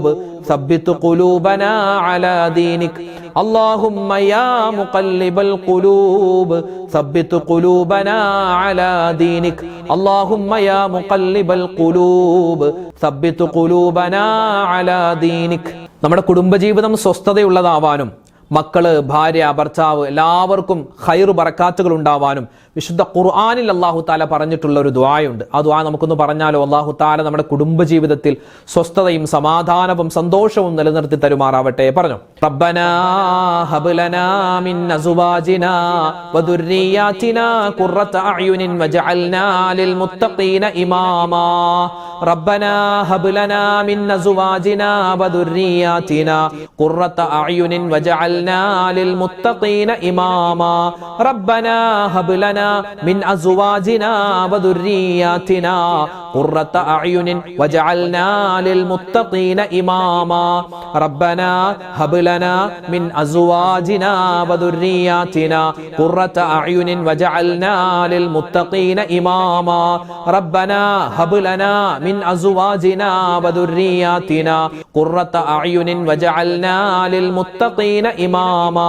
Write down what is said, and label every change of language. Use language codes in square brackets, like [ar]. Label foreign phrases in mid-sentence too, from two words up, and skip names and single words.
[ar] ثبت قلوبنا على دينك اللهم يا مقلب القلوب ثبت قلوبنا على دينك اللهم يا مقلب القلوب ثبت قلوبنا على دينك [ml] നമ്മുടെ കുടുംബജീവിതം സ്വസ്ഥതയുള്ളതാവാനും മക്കള്, ഭാര്യ, ഭർത്താവ് എല്ലാവർക്കും ഖൈർ ബറക്കാത്തുകൾ ഉണ്ടാവാനും വിശുദ്ധ ഖുർആനിൽ അല്ലാഹു തആല പറഞ്ഞിട്ടുള്ള ഒരു ദുആയുണ്ട്. ആ ദുആ നമുക്കൊന്ന് പറഞ്ഞാലോ? അല്ലാഹു തആല നമ്മുടെ കുടുംബജീവിതത്തിൽ സ്വസ്ഥതയും സമാധാനവും സന്തോഷവും നിലനിർത്തി തരുമാറാവട്ടെ. [ar] പറഞ്ഞു, ربنا هب لنا من أزواجنا وذرياتنا قرة أعين واجعلنا للمتقين إماما ربنا هب لنا من أزواجنا وذرياتنا قرة أعين واجعلنا للمتقين إماما ربنا هب لنا من أزواجنا وذرياتنا قرة أعين وجعلنا للمتقين إماما ربنا هب لنا من أزواجنا وذرياتنا قرة أعين واجعلنا للمتقين إماما ربنا هب لنا من أزواجنا وذرياتنا قرة أعين واجعلنا للمتقين إماما